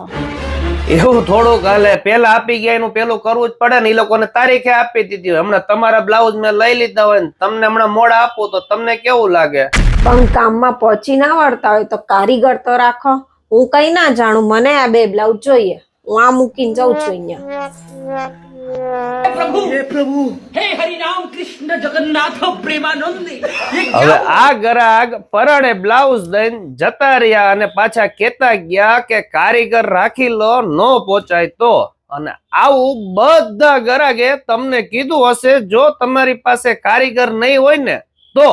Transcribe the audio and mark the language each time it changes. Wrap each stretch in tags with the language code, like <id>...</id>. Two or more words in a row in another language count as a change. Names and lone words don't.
<gu>એવું થોડુંક હાલે. પેલા આપી ગયા એનું પેલું કરવું જ પડે ને. એ લોકોને તારીખે આપી દીધી હોય. હમણાં તમારા બ્લાઉઝ મેં લઈ લીધા હોય ને તમને હમણાં મોડા આપું તો તમને કેવું લાગે? પણ કામમાં પહોંચી ના વળતા હોય તો કારીગર તો રાખો. હું કઈ ના જાણું, મને આ 2 બ્લાઉઝ જોઈએ. હું આ મૂકીને જાઉં છું અહીંયા.</gu> <hi>प्रभु हे हरि राम कृष्ण जगन्नाथ प्रेमानंद।</hi> <gu>હવે આ ગ્રાહક પરાણે બ્લાઉઝ દઈને જતા રહ્યા અને પાછા કેતા ગયા કે કારીગર રાખી લો, નો પહોંચાય તો. અને આવું બધા ગ્રાહકે તમને કીધું હશે જો તમારી પાસે કારીગર નહીં હોય ને તો.</gu>